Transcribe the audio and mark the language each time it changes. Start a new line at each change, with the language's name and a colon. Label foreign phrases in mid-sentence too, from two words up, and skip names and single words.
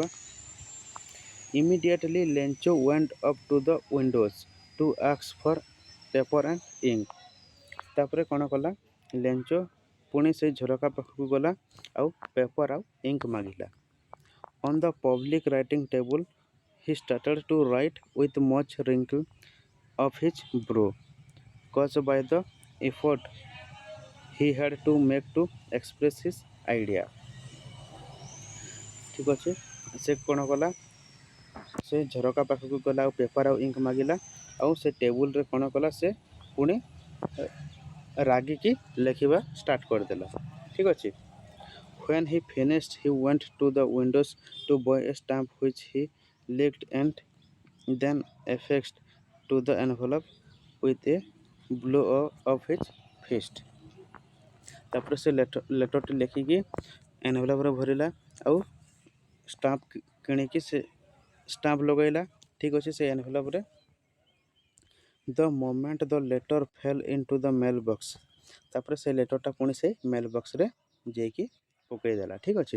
English: Immediately Lencho went up to the windows to ask for paper and ink.
Odia: ତାପରେ କ'ଣ କଲା, ଲେଞ୍ଚୋ ପୁଣି ସେଇ ଝରକା ପାଖକୁ ଗଲା ଆଉ ପେପର୍ ଆଉ ଇଙ୍କ ମାଗିଲା।
English: On the public writing table he started to write with much wrinkle of his brow caused by the effort he had to make to express his idea।
Odia: ଠିକ୍ ଅଛି, ସେ କ'ଣ କଲା, ସେ ଝରକା ପାଖକୁ ଗଲା ଆଉ ପେପର୍ ଆଉ ଇଙ୍କ ମାଗିଲା ଆଉ ସେ ଟେବୁଲ୍ରେ କ'ଣ କଲା, ସେ ପୁଣି ରାଗିକି ଲେଖିବା ଷ୍ଟାର୍ଟ କରିଦେଲା ଠିକ୍ ଅଛି।
English: When he finished he went to the windows to buy a stamp which he licked and then affixed to the envelope with a blow of his fist।
Odia: ତାପରେ ସେ ଲେଟର୍ଟି ଲେଖିକି ଏନଭେଲପ୍ରେ ଭରିଲା ଆଉ ଷ୍ଟାମ୍ପ କିଣିକି ସେ ଷ୍ଟାମ୍ପ ଲଗାଇଲା ଠିକ୍ ଅଛି ସେ ଏନଭେଲପ୍ରେ।
English: The moment the letter fell into the mail box.
Odia: ତାପରେ ସେ ଲେଟର୍ଟା ପୁଣି ସେ
English: mail box
Odia: ଯାଇକି ପକାଇଦେଲା ଠିକ୍ ଅଛି।